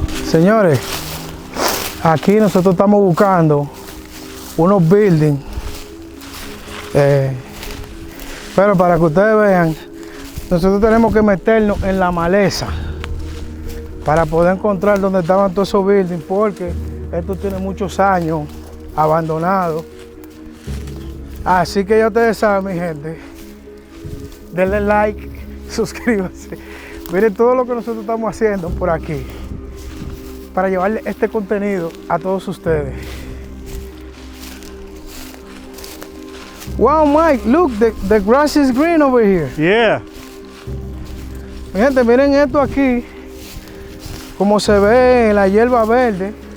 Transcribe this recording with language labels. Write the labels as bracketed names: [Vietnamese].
[Spanish] Señores, aquí nosotros estamos buscando unos buildings, pero para que ustedes vean, nosotros tenemos que meternos en la maleza para poder encontrar dónde estaban todos esos buildings, porque esto tiene muchos años abandonado. Así que ya ustedes saben, mi gente, denle like, suscríbanse, miren todo lo que nosotros estamos haciendo por aquí para llevarle este contenido a todos ustedes. [English] Wow, Mike, look, the grass is green over here. Yeah. [Spanish] Mi gente, miren esto aquí, como se ve la hierba verde.